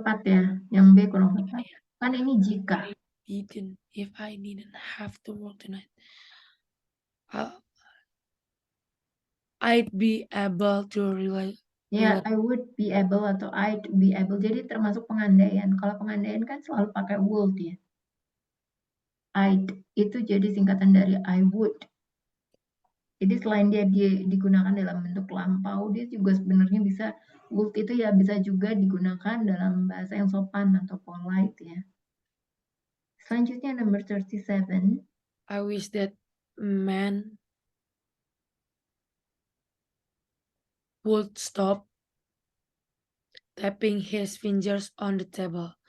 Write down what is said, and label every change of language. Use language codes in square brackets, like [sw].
[id] tepat ya. Yang B kurang tepat. Kan ini jika. [en] if I didn't have to work tonight, I'd be able to relax. Ya, I would be able atau I'd be able. [id] Jadi termasuk pengandaian. Kalau pengandaian kan selalu pakai would ya. I'd itu jadi singkatan dari I would. Jadi selain dia digunakan dalam bentuk lampau, dia juga sebenarnya bisa would itu ya bisa juga digunakan dalam bahasa yang sopan atau polite ya. Selanjutnya number 37. [en] I wish that man would stop tapping his fingers on the table.